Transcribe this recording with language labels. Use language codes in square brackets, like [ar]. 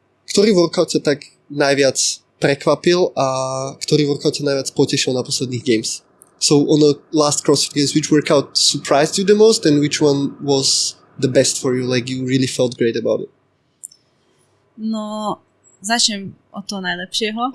[sk] Ktorý workout sa tak najviac prekvapil a ktorý workout sa najviac potešil na posledných games? [en] So on the last CrossFit games, which workout surprised you the most and which one was the best for you, like you really felt great about it? [sk] No, začnem od toho najlepšieho.